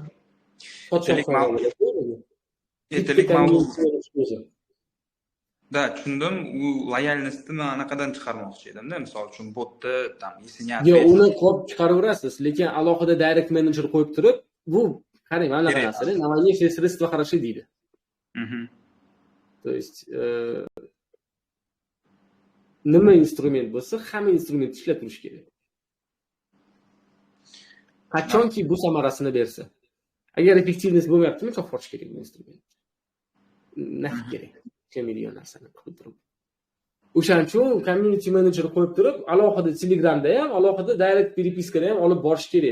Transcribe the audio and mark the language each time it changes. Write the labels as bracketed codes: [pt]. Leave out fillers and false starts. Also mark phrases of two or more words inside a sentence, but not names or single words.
[uz] Ertalik mavzu. Da, tushundim. U loyalnostni men anaqadan chiqarmoqchi edimda. Misol uchun botda tam esingizga. Yo'q, uni qo'yib chiqaraverasiz, lekin alohida [en] direct manager [uz] qo'yib turib, bu qarang, mana bunaqa narsa, namoyish [ru] средства хороши [uz] deydi. [ru] То есть [uz] nima instrument bo'lsa, hamma instrument ishlab turish kerak. Qachonki bu samarasini bersa. Agar effektivность bo'lmayaptimi, cho'qib kerak bu instrument. Naqd kerak. 2 million narsani qilib turib. O'shaning uchun [en] community manager [uz] qo'yib turib, alohida Telegramda ham, alohida direct перепискada ham olib borish kerak.